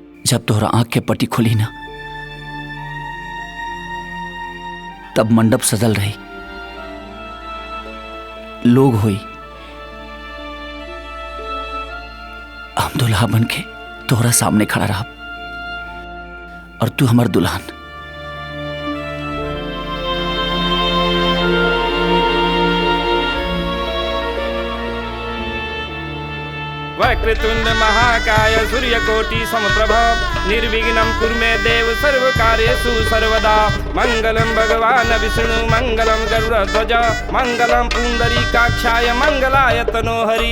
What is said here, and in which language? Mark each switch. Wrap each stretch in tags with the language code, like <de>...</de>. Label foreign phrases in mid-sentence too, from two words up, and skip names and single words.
<bho>जब तोहरा आंख के पट्टी खुली ना, तब मंडप सजल रही, लोग हुई, हम दुल्हा बन के तोहरा सामने खड़ा रहा और तू हमार दुल्हन।</bho> <sa>वक्रतुंड महाकाय सूर्यकोटि समप्रभ निर्विघ्नं कुरु मे देव सर्वकार्येषु सर्वदा। मंगलम भगवान विष्णु मंगलम गरुड़ध्वज मंगलम पुंडरीकाक्षाय मंगलाय तनोहरि।</sa>